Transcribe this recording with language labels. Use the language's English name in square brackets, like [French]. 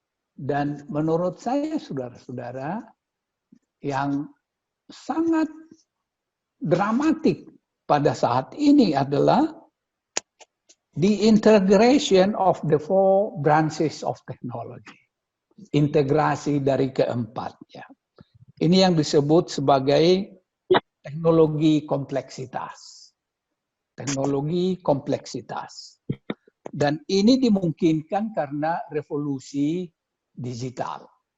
[Indonesian] Dan menurut saya, saudara-saudara, yang sangat dramatik pada saat ini adalah [English] the integration of the four branches of technology. [Indonesian] Integrasi dari keempatnya. Ini yang disebut sebagai teknologi kompleksitas. Teknologi kompleksitas. Dan ini dimungkinkan karena revolusi digital.